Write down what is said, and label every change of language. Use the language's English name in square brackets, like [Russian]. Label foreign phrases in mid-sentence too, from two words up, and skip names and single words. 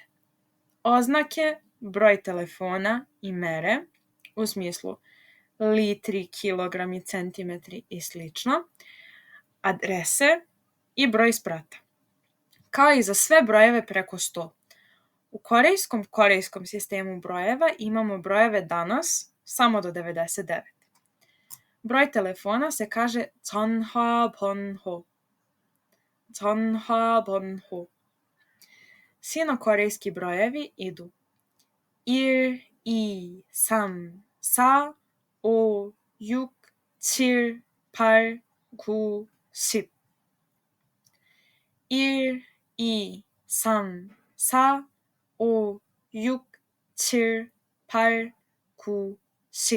[Serbian] Oznake, broj telefona i mere, u smislu litri, kilogrami, centimetri i slično, adrese i broj sprata. Kao i za sve brojeve preko 100. U korejskom sistemu brojeva imamo brojeve danas samo do 99. Broj telefona se kaže 전화번호. 전화번호. Sino-korejski brojevi idu 1, 2, 3, 4, 5, 6, 7, 8, 9, 10. 1, 2, 3, 4, 5, 6, 7, 8, 9, 10.